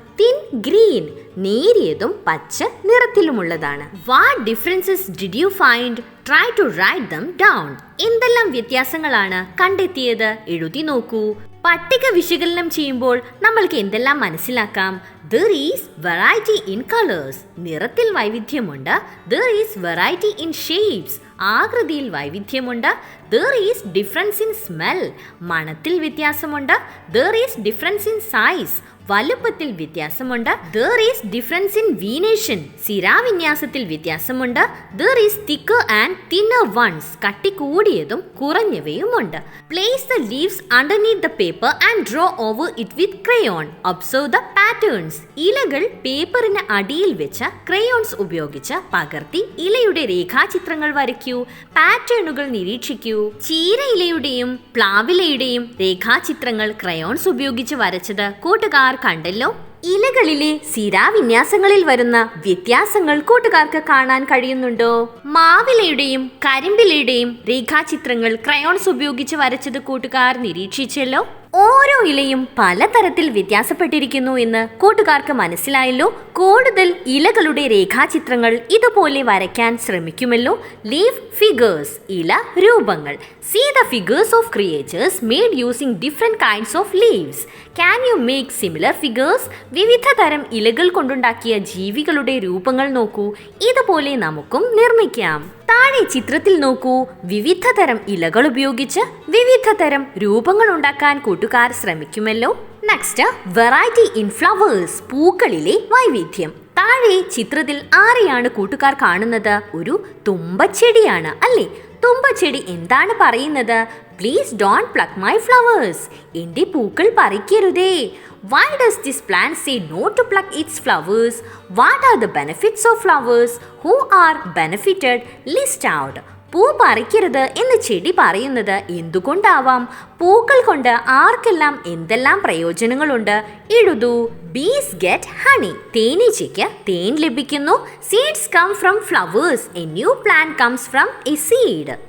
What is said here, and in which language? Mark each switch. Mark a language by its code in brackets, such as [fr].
[en] thin green, [ml] നേരിയതും പച്ച നിറത്തിലുമുള്ളതാണ്. [en] What differences did you find? Try to write them down. [ml] എന്തെല്ലാം വ്യത്യാസങ്ങളാണ് കണ്ടെത്തിയത്? എഴുതി നോക്കൂ. പട്ടിക വിശകലനം ചെയ്യുമ്പോൾ നമ്മൾക്ക് എന്തെല്ലാം മനസ്സിലാക്കാം? [en] There is variety in colors, [ml] നിറത്തിൽ വൈവിധ്യമുണ്ട്. [en] There is variety in shapes, [ml] ആകൃതിയിൽ വൈവിധ്യമുണ്ട്. [en] There is difference in smell, [ml] മണത്തിൽ വ്യത്യാസമുണ്ട്. [en] There is difference in size, [ml] വലുപ്പത്തിൽ വ്യത്യാസമുണ്ട്. [en] There is difference in venation, [ml] സിരാവിന്യാസത്തിൽ വ്യത്യാസമുണ്ട്. [en] There is thicker and thinner ones, [ml] കട്ടി കൂടിയതും കുറഞ്ഞവയുമുണ്ട്. [en] Place the leaves underneath the paper and draw over it with crayon. Observe the patterns. [ml] ഇലകൾ പേപ്പറിന് അടിയിൽ വെച്ച് crayons ഉപയോഗിച്ച് പകർത്തി ഇലയുടെ രേഖാചിത്രങ്ങൾ വരയ്ക്കൂ. പാറ്റേണുകൾ നിരീക്ഷിക്കൂ. ചീരയിലയുടെയും പ്ലാവിലയുടെയും രേഖാചിത്രങ്ങൾ ക്രയോൺസ് ഉപയോഗിച്ച് വരച്ചത് കൂട്ടുകാർ കണ്ടല്ലോ. ഇലകളിലെ സിരാവിന്യാസങ്ങളിൽ വരുന്ന വ്യത്യാസങ്ങൾ കൂട്ടുകാർക്ക് കാണാൻ കഴിയുന്നുണ്ടോ? മാവിലയുടെയും കരിമ്പിലയുടെയും രേഖാചിത്രങ്ങൾ ക്രയോൺസ് ഉപയോഗിച്ച് വരച്ചത് കൂട്ടുകാർ നിരീക്ഷിച്ചല്ലോ. ഓരോ ഇലയും പലതരത്തിൽ വ്യത്യാസപ്പെട്ടിരിക്കുന്നു എന്ന് കൂട്ടുകാർക്ക് മനസ്സിലായല്ലോ. കൂടുതൽ ഇലകളുടെ രേഖാചിത്രങ്ങൾ ഇതുപോലെ വരയ്ക്കാൻ ശ്രമിക്കുമല്ലോ. [en] leaf figures, [ml] ഇല രൂപങ്ങൾ. [en] See the figures of creatures made using different kinds of leaves. Can you make similar figures? [ml] വിവിധ തരം ഇലകൾ കൊണ്ടുണ്ടാക്കിയ ജീവികളുടെ രൂപങ്ങൾ നോക്കൂ. ഇതുപോലെ നമുക്കും നിർമ്മിക്കാം. താഴെ ചിത്രത്തിൽ നോക്കൂ. വിവിധ തരം ഇലകൾ ഉപയോഗിച്ച് വിവിധ തരം രൂപങ്ങൾ ഉണ്ടാക്കാൻ കൂട്ടുകാർ ശ്രമിക്കുമല്ലോ. [en] next, variety in flowers, [ml] പൂക്കളിലെ വൈവിധ്യം. താഴെ ചിത്രത്തിൽ ആരെയാണ് കൂട്ടുകാർ കാണുന്നത്? ഒരു തുമ്പച്ചെടിയാണ് അല്ലേ? തുമ്പച്ചെടി എന്താണ് പറയുന്നത്? [en] Please don't pluck my flowers. [ml] എൻ്റെ പൂക്കൾ പറിക്കരുതേ. [en] Why does this plant say no to pluck its flowers? What are the benefits of flowers? Who are benefited? List out. [ml] പൂ പറിക്കരുത് എന്ന് ചെടി പറയുന്നത് എന്തുകൊണ്ടാവാം? പൂക്കൾ കൊണ്ട് ആർക്കെല്ലാം എന്തെല്ലാം പ്രയോജനങ്ങളുണ്ട്? എഴുതൂ. [en] bees get honey, [ml] തേനീച്ചയ്ക്ക് തേൻ ലഭിക്കുന്നു. [en] Seeds come from flowers, a new plant comes from a seed.